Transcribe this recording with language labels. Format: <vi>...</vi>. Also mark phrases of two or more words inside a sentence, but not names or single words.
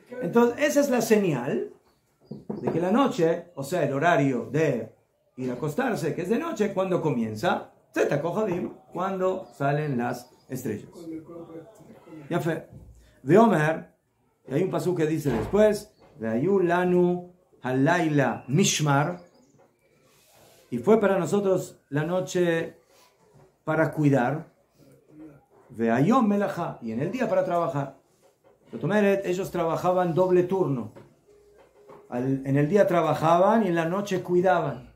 <es>Entonces, esa es la señal de que la noche, o sea, el horario de ir a acostarse, que es de noche, cuando comienza,</es> <he>צאת הכוכבים,</he> <es>cuando salen las estrellas. Ya fue. De Omer, y hay un pasú que dice después,</es> <he>והיו לנו הלילה משמר,</he> <es>y fue para nosotros la noche para cuidar,</es> <he>והיום מלאכה,</he> <es>y en el día para trabajar. Ellos trabajaban doble turno. En el día trabajaban y en la noche cuidaban.</es>